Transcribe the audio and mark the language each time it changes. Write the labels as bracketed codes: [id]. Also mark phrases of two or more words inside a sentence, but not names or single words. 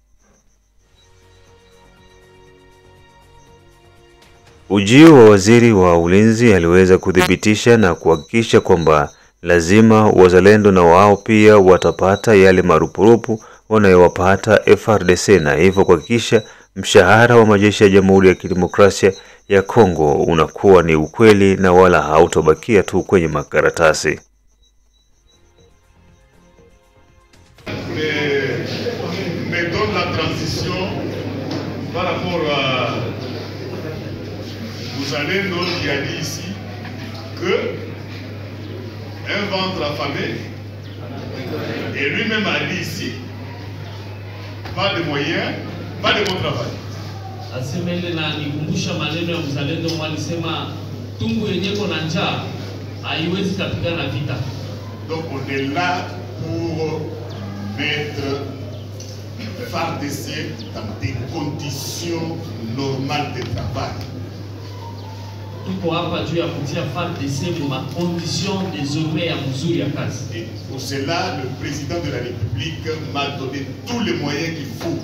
[sw] Ujio wa waziri wa ulinzi aliweza kudhibitisha na kuhakikisha kwamba lazima wazalendo na wao pia watapata yale marupurupu wanayowapata FARDC, na hivyo kuhakikisha mshahara wa majeshi ya Jamhuri ya Kidemokrasia ya Kongo unakuwa ni ukweli na wala hautobakia tu kwenye makaratasi. [fr] Mettons la transition par rapport à Muzalendo qui a dit ici que un ventre affamé, et lui-même a dit ici, pas de moyens, pas de bon travail. [sw] Asemele na nikumbusha maneno ya Mzalendo walisema tumbo yenyeko na njaa haiwezi kupigana vita. [fr] Donc on est là pour mettre FARDC dans des conditions normales de travail. [sw] Tuko hapa juu ya kutia FARDC mu [fr] conditions désormais [sw] ya mzuri ya kazi. [fr] Et pour cela, le président de la République m'a donné tous les moyens qu'il faut.